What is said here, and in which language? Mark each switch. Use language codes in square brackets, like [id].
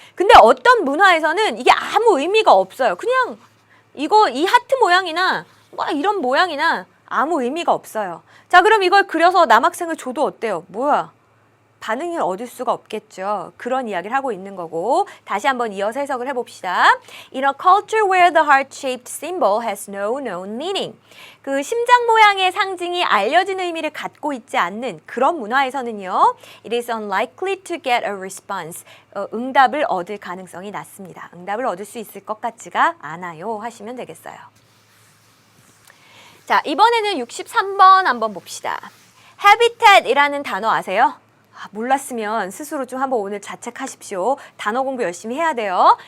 [ko] 근데 어떤 문화에서는 이게 아무 의미가 없어요. 그냥 이 하트 모양이나 이런 모양이나 아무 의미가 없어요. 자, 그럼 이걸 그려서 남학생을 줘도 어때요? 뭐야? 반응을 얻을 수가 없겠죠. 그런 이야기를 하고 있는 거고 다시 한번 이어서 해석을 해봅시다. [en] In a culture where the heart-shaped symbol has no known meaning. [ko] 그 심장 모양의 상징이 알려진 의미를 갖고 있지 않는 그런 문화에서는요. [en] It is unlikely to get a response. [ko] 응답을 얻을 가능성이 낮습니다. 응답을 얻을 수 있을 것 같지가 않아요. 하시면 되겠어요. 자, 이번에는 63번 한번 봅시다. habitat이라는 단어 아세요? 몰랐으면 스스로 좀 한번 오늘 자책하십시오. 단어 공부 열심히 해야 돼요.